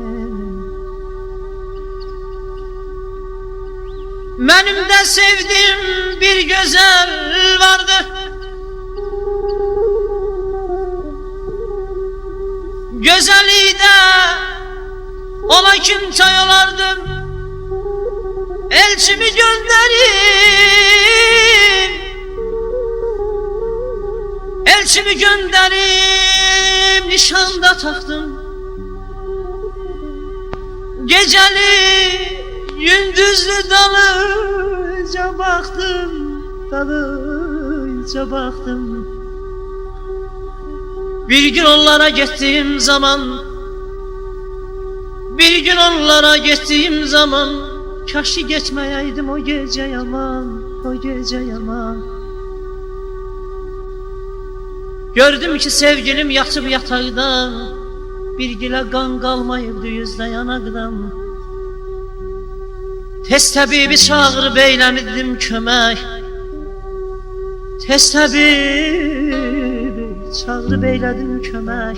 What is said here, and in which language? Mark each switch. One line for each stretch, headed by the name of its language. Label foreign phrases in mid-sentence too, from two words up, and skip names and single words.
Azerbaijani: Mənim də sevdiyim bir gözəl vardı, gözəllikdə ona kim çay olardım.
Turkish: Elçimi gönderim, elçimi gönderim, nişanda taktım. Geceli gündüzlü dalıca baktım, dalıca baktım. Bir gün onlara gittiğim zaman, bir gün onlara gittiğim zaman, kaşı geçmeyeydim o gece yaman, o gece yaman.
Azerbaijani: Gördüm ki sevgilim yatıb yataqda, bir gilə qan qalmayıbdı yüzdə yanaqdan. Tez təbibi çağırıb eyləmirdim kömək, tez təbibi çağırıb eylədim kömək.